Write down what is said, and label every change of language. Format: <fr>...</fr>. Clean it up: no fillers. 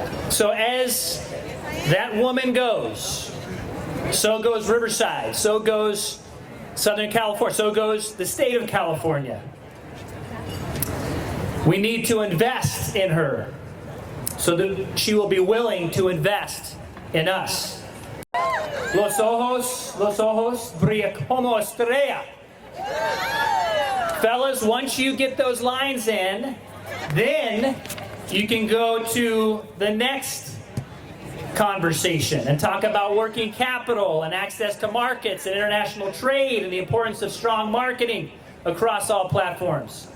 <en>So as that woman goes, so goes Riverside, so goes Southern California, so goes the state of California. We need to invest in her so that she will be willing to invest in us.</en> <es>Los ojos brilla como estrella.</es> <en>Fellas, once you get those lines in, then you can go to the next conversation and talk about working capital and access to markets and international trade and the importance of strong marketing across all platforms.</en>